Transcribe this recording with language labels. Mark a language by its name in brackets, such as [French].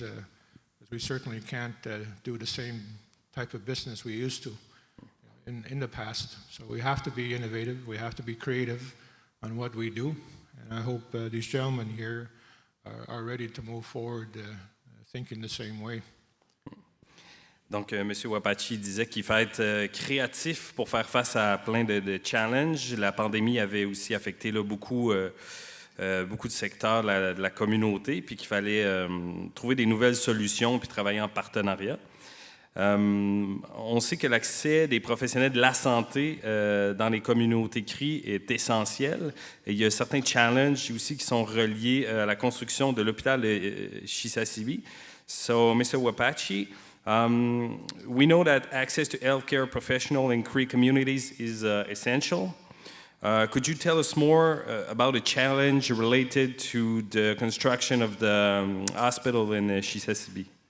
[English] Because we certainly can't do the same type of business we used to in the past. So we have to be innovative, we have to be creative on what we do. And I hope these gentlemen here are ready to move forward thinking the same way. [French] Donc, M. Wapachi disait qu'il fallait être créatif pour faire face à plein de challenges. La pandémie avait aussi affecté là, beaucoup de secteurs de la communauté, puis qu'il fallait trouver des nouvelles solutions puis travailler en partenariat. On sait que l'accès des professionnels de la santé dans les communautés Cree est essentiel. Et il y a certains challenges aussi qui sont reliés à la construction de l'hôpital de Chisasibi. [English] So, Mr. Wapachi, we know that access to healthcare professionals in Cree communities is essential. Could you tell us more about a challenge related to the construction of the hospital in Chisasibi?